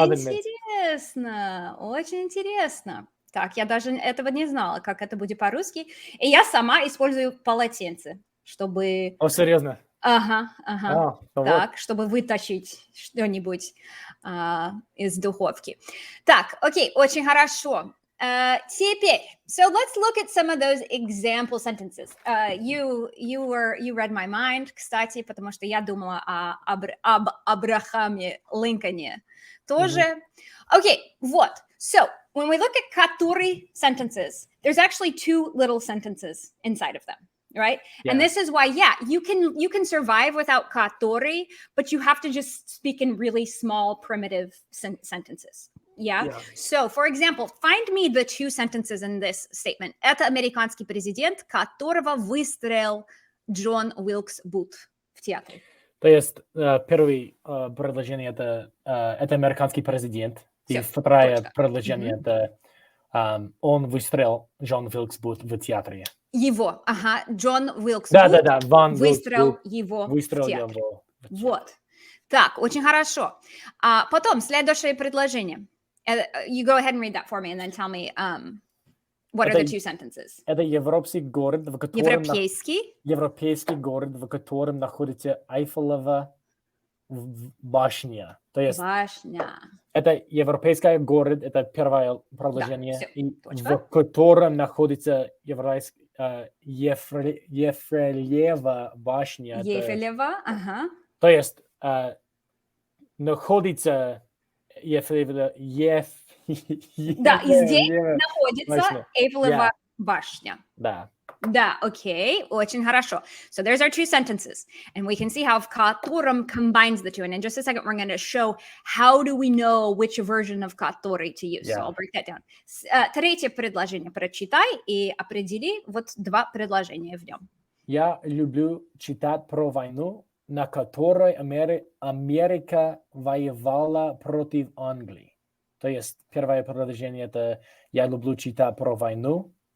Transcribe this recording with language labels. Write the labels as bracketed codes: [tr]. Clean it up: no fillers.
[ru] Интересно, очень интересно. Так, я даже этого не знала, как это будет по-русски. И я сама использую полотенце, чтобы... О, серьезно? Ага. Так, Вот. чтобы вытащить что-нибудь из духовки. Так, окей, очень хорошо. Теперь, [en] so let's look at some of those example sentences. You read my mind, [ru] кстати, потому что я думала об Абрахаме Линкольне тоже. Okay, вот. [en] So, when we look at который sentences, there's actually two little sentences inside of them. Right? Yeah. And this is why, you can survive without который, but you have to just speak in really small, primitive sentences. Yeah? So, for example, find me the two sentences in this statement. [ru] Это американский президент, которого выстрелил Джон Уилкс Бут в театре. То есть первое предложение это американский президент, и второе предложение это он выстрелил Джон Уилкс Бут в театре. Его, Джон Уилкс Бут выстрелил его в театре. Вот. Так, очень хорошо. Потом следующее предложение. [en] You go ahead and read that for me, and then tell me what are the two sentences. [ru] Это европейский город, в котором европейский город, в котором находится Эйфелева башня. То есть башня. Это европейский город, это первое предложение, да, и в котором находится Ефрелева башня. Ефрелева, То есть находится Да, и здесь находится Эйфелева башня. Да. Да, окей, очень хорошо. [en] So there's our two sentences, and we can see how которым combines the two. And in just a second, we're going to show how do we know which version of который to use. So I'll break that down. [ru] Третье предложение прочитай и определи вот два предложения в нем. Я люблю читать про войну, на которой Америка воевала против Англии. То есть первое предложение это я люблю читать про войну.